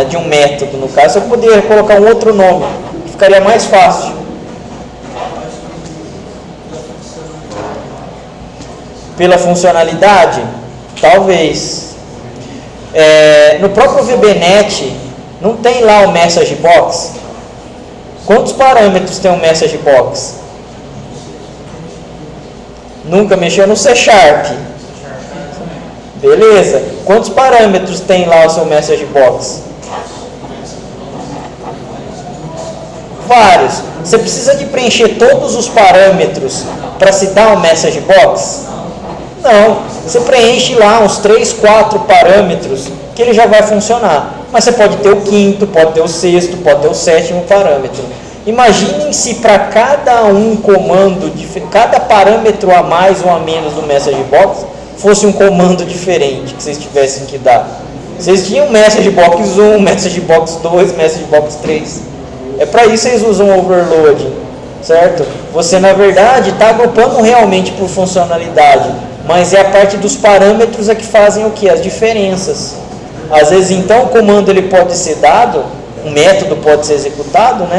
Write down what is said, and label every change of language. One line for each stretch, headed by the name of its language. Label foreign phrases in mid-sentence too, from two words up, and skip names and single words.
Portuguese: De um método, no caso, eu poderia colocar um outro nome, que ficaria mais fácil. Pela funcionalidade? Talvez. No próprio VBNet, não tem lá o
English: message box?
Portuguese: Quantos parâmetros tem um
English: message box?
Portuguese: Nunca mexeu no C#. Beleza. Quantos parâmetros tem lá o seu
English: message box?
Portuguese: Vários. Você precisa de preencher todos os parâmetros para se dar um
English: message box?
Portuguese: Não. Você preenche lá uns 3, 4 parâmetros que ele já vai funcionar. Mas você pode ter o 5º, pode ter o 6º, pode ter o 7º parâmetro. Imaginem se para cada comando, cada parâmetro a mais ou a menos do
English: message box
Portuguese: fosse um comando diferente que vocês tivessem que dar. Vocês tinham
English: message box 1, message box 2, message box 3.
Portuguese: É para isso que vocês usam overloading, certo? Você na verdade está agrupando realmente por funcionalidade, mas é a parte dos parâmetros que fazem o que? As diferenças. Às vezes então o comando ele pode ser dado, um método pode ser executado, né?